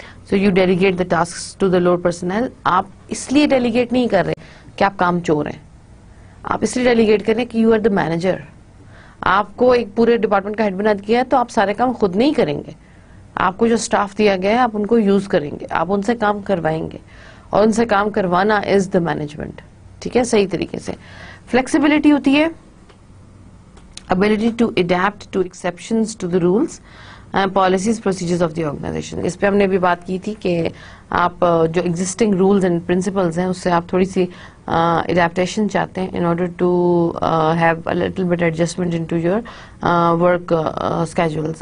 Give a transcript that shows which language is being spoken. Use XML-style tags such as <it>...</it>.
<en>So you delegate the tasks to the lower personnel.</en> <ur>آپ اس لیے delegate نہیں کر رہے کہ آپ کام چور ہیں, آپ اس لیے ڈیلیگیٹ کریں کہ</ur> <en>You are the manager.</en> <ur>آپ کو ایک پورے ڈپارٹمنٹ کا ہیڈ بنا دیا ہے تو آپ سارے کام خود نہیں کریں گے. آپ کو جو اسٹاف دیا گیا ہے آپ ان کو یوز کریں گے, آپ ان سے کام کروائیں گے, اور ان سے کام کروانا از دا مینجمنٹ. ٹھیک ہے, صحیح طریقے سے. فلیکسیبلٹی ہوتی ہے</ur> <en>ability to adapt to exceptions to the rules and policies procedures of the organization.</en> <ur>اس پہ ہم نے بھی بات کی تھی کہ آپ جو existing rules and principles ہیں اس سے آپ تھوڑی سی adaptation چاہتے ہیں</ur> <en>in order to have a little bit adjustment into your work schedules.</en>